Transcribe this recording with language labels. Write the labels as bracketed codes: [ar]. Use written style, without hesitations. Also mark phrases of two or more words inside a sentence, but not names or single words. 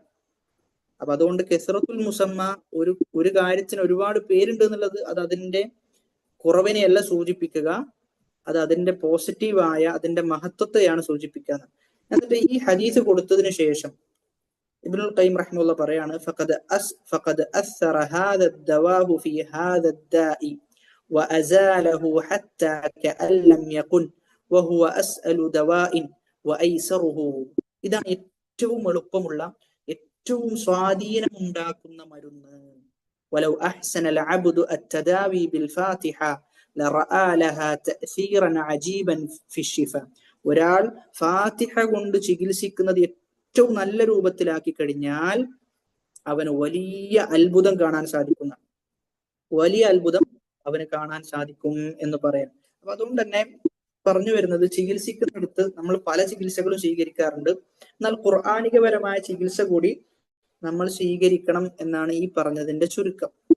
[ml] അപ്പൊ അതുകൊണ്ട് [ar] كثرة المسمى, [ml] ഒരു കാര്യത്തിന് ഒരുപാട് പേരുണ്ട് എന്നുള്ളത് അത് അതിന്റെ കുറവിനെയല്ല സൂചിപ്പിക്കുക, അത് അതിന്റെ പോസിറ്റീവായ അതിന്റെ മഹത്വത്തെയാണ് സൂചിപ്പിക്കുക. എന്നിട്ട് ഈ ഹദീസ് കൊടുത്തതിന് ശേഷം ഇബ്നുൽ ഖയ്യിം റഹിമഹുല്ലാഹ് പറയാണ്, [ar] فقد أثر هذا الدواء في هذا الداء وأزاله حتى كأن لم يكن وهو أسأل دواء وأيسره. [ml] ഇതാണ് ഏറ്റവും എളുപ്പമുള്ള, ഏറ്റവും സ്വാധീനം ഉണ്ടാക്കുന്ന മരുന്ന്. [ar] ولو أحسن العبد التداوي بالفاتحة لرأى لها تأثيرا عجيبا في الشفاء. [ml] ഒരാൾ ഫാത്തിഹ കൊണ്ട് ചികിത്സിക്കുന്നത് ഏറ്റവും നല്ല രൂപത്തിലാക്കി കഴിഞ്ഞാൽ അവന് വലിയ അത്ഭുതം കാണാൻ സാധിക്കുന്ന, വലിയ അത്ഭുതം അവന് കാണാൻ സാധിക്കും എന്ന് പറയാം. അപ്പൊ അതുകൊണ്ട് തന്നെ പറഞ്ഞു വരുന്നത്, ചികിത്സിക്കുന്നിടത്ത് നമ്മൾ പല ചികിത്സകളും സ്വീകരിക്കാറുണ്ട്, എന്നാൽ ഖുർആനികപരമായ ചികിത്സ കൂടി നമ്മൾ സ്വീകരിക്കണം എന്നാണ് ഈ പറഞ്ഞതിന്റെ ചുരുക്കം.